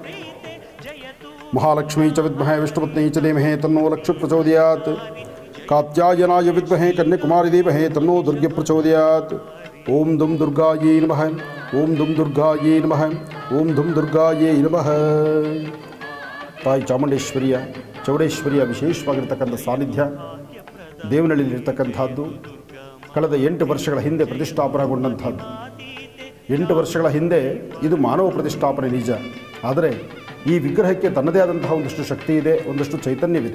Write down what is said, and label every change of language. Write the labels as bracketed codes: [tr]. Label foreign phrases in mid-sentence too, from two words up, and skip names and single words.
[sa] महालक्ष्मी च विद्महे विष्णुपत्नी च धीमहि तन्नो लक्ष्मी प्रचोदयात् कात्यायनाय विद्महे कन्याकुमारी धीमहि तन्नो दुर्गे प्रचोदयात् ओं दुं दुर्गायै नमः ओं दुं दुर्गायै नमः ओं दुं दुर्गायै नमः [kn] ತಾಯಿ ಚಾಮುಂಡೇಶ್ವರಿಯ ಚೌಡೇಶ್ವರಿಯ ವಿಶೇಷವಾಗಿರ್ತಕ್ಕಂಥ ಸಾನ್ನಿಧ್ಯ ದೇವನಹಳ್ಳಿಯಲ್ಲಿರ್ತಕ್ಕಂಥದ್ದು ಕಳೆದ 8 ವರ್ಷಗಳ ಹಿಂದೆ ಪ್ರತಿಷ್ಠಾಪನೆಗೊಂಡಂಥದ್ದು. 8 ವರ್ಷಗಳ ಹಿಂದೆ ಇದು ಮಾನವ ಪ್ರತಿಷ್ಠಾಪನೆ ನಿಜ, ಆದರೆ ಈ ವಿಗ್ರಹಕ್ಕೆ ತನ್ನದೇ ಆದಂತಹ ಒಂದಷ್ಟು ಶಕ್ತಿ ಇದೆ, ಒಂದಷ್ಟು ಚೈತನ್ಯವಿದೆ.